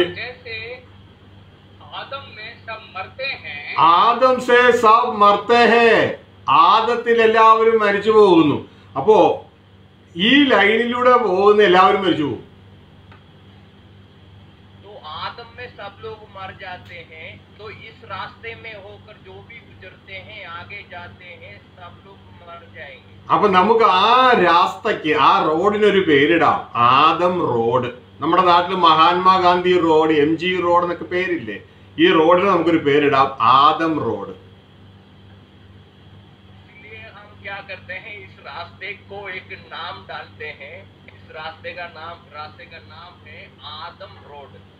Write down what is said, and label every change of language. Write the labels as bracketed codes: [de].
[hi] और जैसे आदम में सब मरते हैं, ആദം സേ സബ് മർത്തേ ഹേ, [ml] ആദത്തിൽ എല്ലാവരും മരിച്ചു പോകുന്നു. അപ്പോ ഈ ലൈനിലൂടെ പോകുന്ന എല്ലാവരും മരിച്ചു പോകും. [hi] तो आदम में सब लोग मर जाते हैं, तो इस रास्ते में होकर जो भी गुजरते हैं आगे जाते हैं सब लोग मर जाएंगे। [ml] അപ്പൊ നമുക്ക് ആ രാസ്തയ്ക്ക്, ആ റോഡിനൊരു പേരിടാം, ആദം റോഡ്. നമ്മുടെ നാട്ടിൽ മഹാത്മാഗാന്ധി റോഡ്, MG റോഡ് എന്നൊക്കെ പേരില്ലേ? ഈ റോഡിന് നമുക്കൊരു പേരിടാം, ആദം റോഡ്. [hi] इसलिए हम क्या करते हैं, इस रास्ते को एक नाम डालते हैं। इस रास्ते का नाम है आदम रोड।